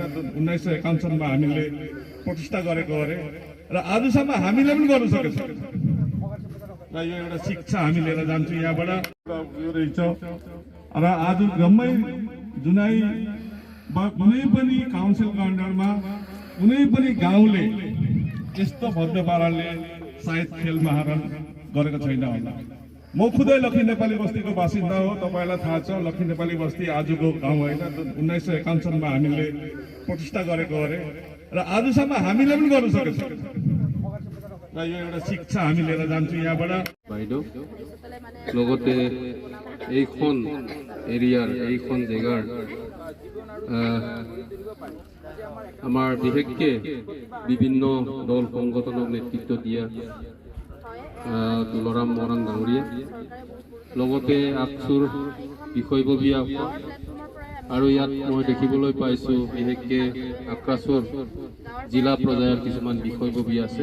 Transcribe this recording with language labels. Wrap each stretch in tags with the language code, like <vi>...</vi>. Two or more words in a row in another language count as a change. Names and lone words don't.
<ne>1951 मा हामीले प्रतिष्ठा गरेको अरे र आजसम्म हामीले पनि गर्न सकेको छ र यो एउटा शिक्षा हामी लिएर जान्छौँ यहाँबाट यो रहेछ र आज जम्मै जुनाई वा कुनै पनि काउन्सिलको अन्डरमा कुनै पनि गाउँले यस्तो भव्य पाराले सायद खेल महारण गरेको छैन होला। म खुदै लखी नेपाली बस्तीको बासिन्दा हो। तपाईलाई थाहा छ लखी नेपाली बस्ती आजको गाउँ होइन। 1951 मा हामीले प्रतिष्ठा गरेको अरे र आजसम्म हामीले पनि गर्न सकेको छ र यो एउटा शिक्षा हामी लिएर जान्छौँ यहाँबाट।</ne> <as>বাইদেউ লগতে এইখন এৰিয়াৰ এইখন জেগাৰ আমাৰ বিশেষকৈ বিভিন্ন দল সংগঠনক নেতৃত্ব দিয়া তুলৰাম মৰাণ ডাঙৰীয়া লগতে আকচুৰ বিষয়ববীয়া আৰু ইয়াত মই দেখিবলৈ পাইছোঁ বিশেষকৈ আক্ৰাছৰ জিলা পৰ্যায়ৰ কিছুমান বিষয়ববীয়া আছে।</as>